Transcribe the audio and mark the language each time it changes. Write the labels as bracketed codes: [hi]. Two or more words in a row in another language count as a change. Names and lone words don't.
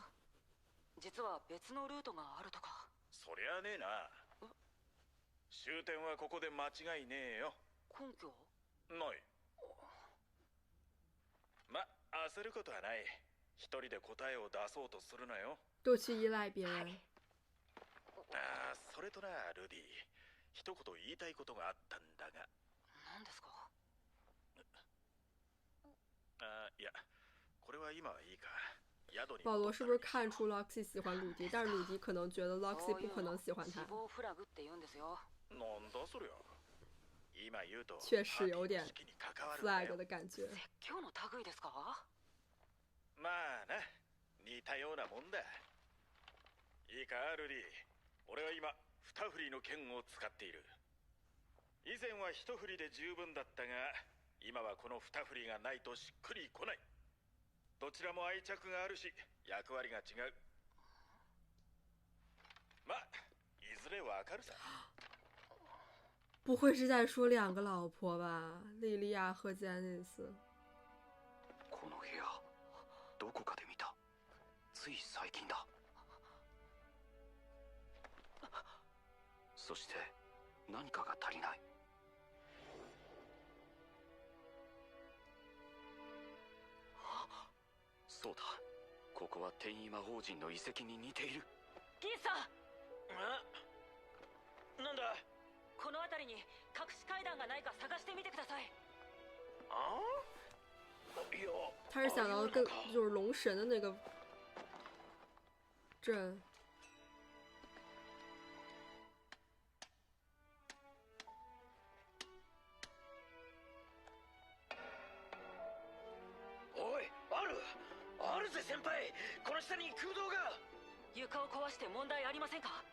[ja] 実は別のルートがあるとか。そりゃねえな。終点はここで間違いねえよ。根拠？ない。ま、焦ることはない。一人で答えを出そうとするなよ。 [zh] 多去依赖别人。 [ja] ああ、それとな、ルディ。一言言いたいことがあったんだが。何ですか？あ、いや、これは今はいいか。宿に [zh] 保罗是不是看出 Loxy 喜欢鲁迪，但是鲁迪可能觉得 Loxy 不可能喜欢他 [ja] 死。亡フラグって言うんですよ。なんだそりゃ。今言うと [zh] 确实有点 [ja] パーティーの式に関わるんだ [en] flag [ja] よ。 [zh] 的感觉。 [ja] 説教の類ですか？まあな、似たようなもんだ。いいか、ルディ。俺は今二振りの剣を使っている。以前は一振りで十分だったが、今はこの二振りがないとしっくりこない。どちらも愛着があるし、役割が違う。まあ、いずれわかるさ。 [zh] 不会是在说2个老婆吧？莉莉亚和詹妮斯。 [ja] この部屋、どこかで見た。つい最近だ。そして何かが足りない。そうだ、ここは転移魔法陣の遺跡に似ている。ギーさん、あ、なんだ。この辺りに隠し階段がないか探してみてください。あ？いや、 [zh] 他是想要跟就是龙神的那个阵。 [ja] おい、あるぜ先輩。この下に空洞が。床を壊して問題ありませんか？